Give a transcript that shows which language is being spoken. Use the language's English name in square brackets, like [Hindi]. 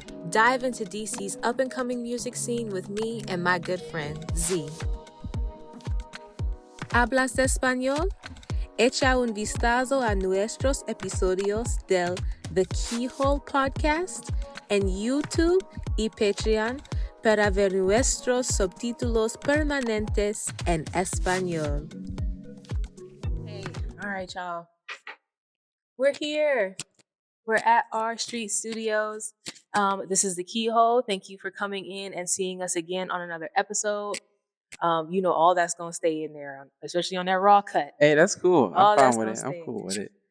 [English] Dive into DC's up-and-coming music scene with me and my good friend, Z. [Spanish] ¿Hablas español? Echa un vistazo a nuestros episodios del The Keyhole podcast en YouTube y Patreon para ver nuestros subtítulos permanentes en español. [English] Hey, all right, y'all. We're here. We're at our street studios. This is the Keyhole. Thank you for coming in and seeing us again on another episode. All that's gonna stay in there, especially on that raw cut. Hey, that's cool. I'm fine with it. Stay. I'm cool with it.